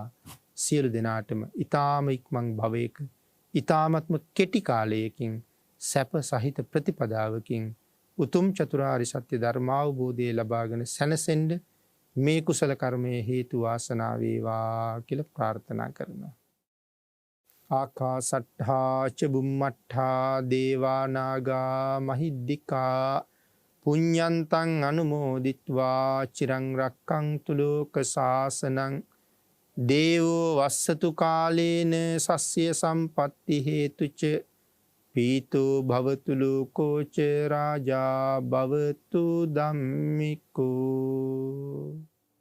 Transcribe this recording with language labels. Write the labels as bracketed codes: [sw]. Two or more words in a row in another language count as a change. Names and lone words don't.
[si] සියලු දෙනාටම ඊ타ම ඉක්මන් භවයක ඊ타මත්ම කෙටි කාලයකින් සැප සහිත ප්‍රතිපදාවකින් උතුම් චතුරාර්ය සත්‍ය ධර්මාවබෝධය ලබාගෙන සැනසෙන්න මේ කුසල කර්මයේ හේතු වාසනා වේවා කියලා ප්‍රාර්ථනා කරනවා. [pi] ආකාසට්ඨා ච බුම්මට්ඨා දේවා නාග මහිද්దికා පුඤ්ඤන්තං අනුමෝදිත්වා චිරං රක්ඛන්තු ලෝක සාසනං දේවෝ වස්සතු කාලේන සස්්‍ය සම්පත්ති හේතුච පීතෝ භවතු ලෝකෝච රාජා භවතු ධම්මිකෝ